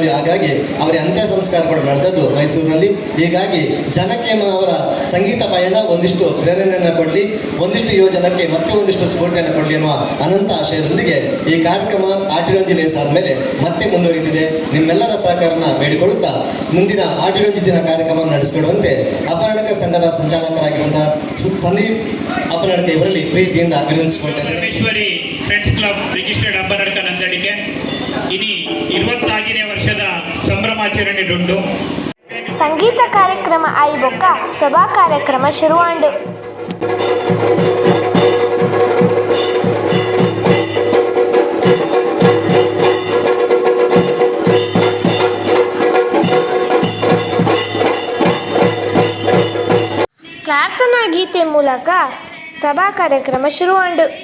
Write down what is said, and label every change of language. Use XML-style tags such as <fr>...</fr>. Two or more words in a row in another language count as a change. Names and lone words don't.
<kn>ಹಾಗಾಗಿ ಅವರ ಅಂತ್ಯ ಸಂಸ್ಕಾರ ಕೂಡ ನಡೆದದ್ದು ಮೈಸೂರಿನಲ್ಲಿ. ಹೀಗಾಗಿ ಜಾನಕಿ ಅಮ್ಮ ಅವರ ಸಂಗೀತ ಪಯಣ ಒಂದಿಷ್ಟು ಪ್ರೇರಣೆಯನ್ನು ಕೊಡಲಿ, ಒಂದಿಷ್ಟು ಯುವಜನಕ್ಕೆ ಮತ್ತೆ ಒಂದಿಷ್ಟು ಸ್ಫೂರ್ತಿಯನ್ನು ಕೊಡಲಿ ಅನ್ನುವ ಅನಂತ ಆಶಯದೊಂದಿಗೆ ಈ ಕಾರ್ಯಕ್ರಮ ಆಟಿಡೊಂಜಿ ರೇಸ್ ಆದಮೇಲೆ ಮತ್ತೆ ಮುಂದುವರಿದಿದೆ. ನಿಮ್ಮೆಲ್ಲರ ಸಹಕಾರನ ಬೇಡಿಕೊಳ್ಳುತ್ತಾ ಮುಂದಿನ ಆಟಿಡೊಂಜಿ ದಿನ ಕಾರ್ಯಕ್ರಮವನ್ನು ನಡೆಸಿಕೊಡುವಂತೆ ಅಪರಾಧಕ ಸಂಘದ ಸಂಚಾಲಕರಾಗಿರುವಂತಹ ಸಂದೀಪ್ ಅಪರಾಧಕ ಇವರಲ್ಲಿ ಪ್ರೀತಿಯಿಂದ ವಿನಂತಿಸಿಕೊಳ್ತಾ ಇದ್ದಾರೆ.</kn> <tcy>ಫ್ರೆಂಡ್ಸ್ ಕ್ಲಬ್ ರಿಜಿಸ್ಟರ್ಡ್ ಅಬ್ಬನಡ್ಕ ನಂದಡಿಕೆ ಇನಿ 26ನೇ ವರ್ಷದ ಸಂಭ್ರಮಾಚರಣೆ ಉಂಟು. ಸಂಗೀತ ಕಾರ್ಯಕ್ರಮ ಆಯ್ಬೊಕ್ಕ ಸಭಾ ಕಾರ್ಯಕ್ರಮ ಶುರುವಾಂಡು. ಪ್ರಾರ್ಥನಾ ಗೀತೆ ಮೂಲಕ ಸಭಾ ಕಾರ್ಯಕ್ರಮ ಶುರುವಾಂಡು.</tcy>